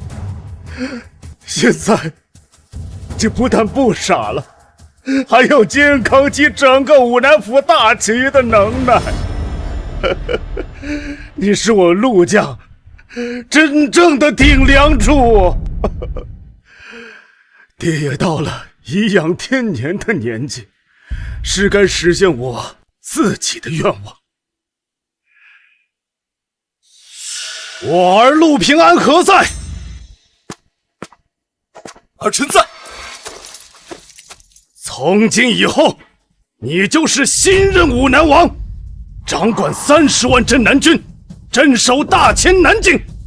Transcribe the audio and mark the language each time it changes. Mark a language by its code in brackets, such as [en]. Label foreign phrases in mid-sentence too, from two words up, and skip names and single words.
[zh] 現在就不但不傻了，還要肩扛起整個武南府大旗的能耐。你是我陸家真正的頂梁柱。爹也到了頤養天年的年紀，是該實現我自己的願望。我兒陸平安何在？兒臣在。從今以後，你就是新任武南王，掌管30萬鎮南軍，鎮守大前南境。